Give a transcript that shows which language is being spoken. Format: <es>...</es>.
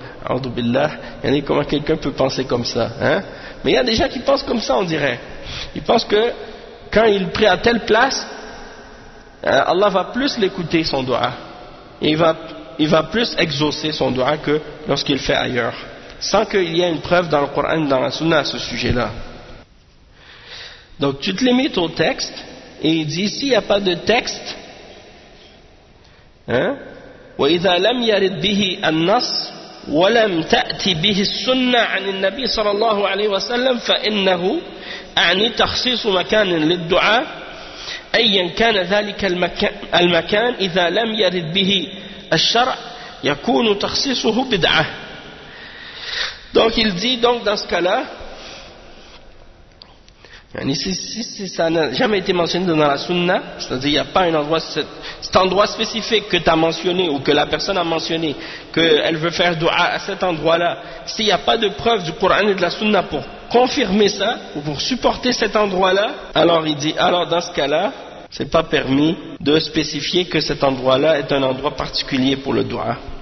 <fr>Audoubillah, il y en a, comment quelqu'un peut penser comme ça, hein? Mais il y a des gens qui pensent comme ça, on dirait. Ils pensent que quand il prie à telle place, Allah va plus l'écouter, son doigt, et il va plus exaucer son doigt que lorsqu'il fait ailleurs. Sans qu'il y ait une preuve dans le Coran, dans la Sunna à ce sujet-là. Donc tu te limites au texte, et il dit, s'il n'y a pas de texte, hein,</fr> <ar>وَإِذَا لَمْ يَرِدْ بِهِ النَّصِ وَلَمْ تَأْتِ بِهِ السُنَّةِ عَنِ النَّبِيِّ صَلَى اللَّهُ عَلَيْهِ وَسَلَّمْ فَإِنَّهُ أَعْنِي تَخْصِيصُ مَكَانٍ لِلدُّعَى أَيًّا كَانَ ذَلِكَ الْمَكَانِ إِذَا لَمْ يَرِدْ بِهِ الشَّرْعِ يَكُونُ تَخْصِيصُهُ بِدْعَى.</ar> <fr>Donc il dit, donc dans ce cas-là, si ça n'a jamais été mentionné dans la sunna, c'est-à-dire il n'y a pas un endroit, cet endroit spécifique que tu as mentionné ou que la personne a mentionné, qu'elle veut faire dua à cet endroit-là, s'il n'y a pas de preuve du Coran et de la sunna pour confirmer ça ou pour supporter cet endroit-là, alors il dit, alors dans ce cas-là, ce n'est pas permis de spécifier que cet endroit-là est un endroit particulier pour le dua.</fr>